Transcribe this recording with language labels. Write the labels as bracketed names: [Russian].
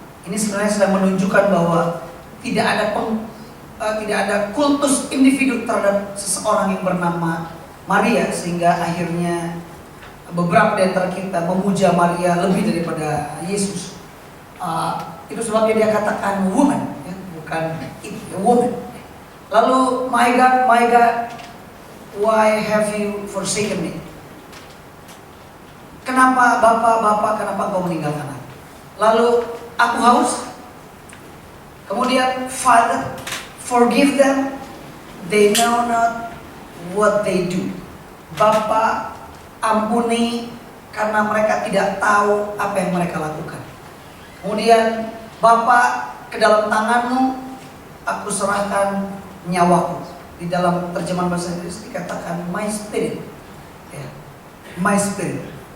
[Indonesian] Ini sebenarnya sedang menunjukkan bahwa tidak ada kultus individu terhadap seseorang yang bernama Maria, sehingga akhirnya beberapa di antara kita memuja Maria lebih daripada Yesus. Itu sebabnya dia katakan woman, ya, bukan woman. [English] Lalu, my God, why have you forsaken me? [Indonesian] Kenapa Bapak, kenapa engkau meninggalkan aku? Lalu, aku haus. [English] Kemudian, Father, forgive them, they know not what they do. [Indonesian] Bapa, ampuni karena mereka tidak tahu apa yang mereka lakukan. Kemudian, Bapa, ke dalam tanganmu aku serahkan nyawaku. Di dalam terjemahan bahasa Inggris dikatakan [English] my spirit, [Indonesian] ya, my spirit.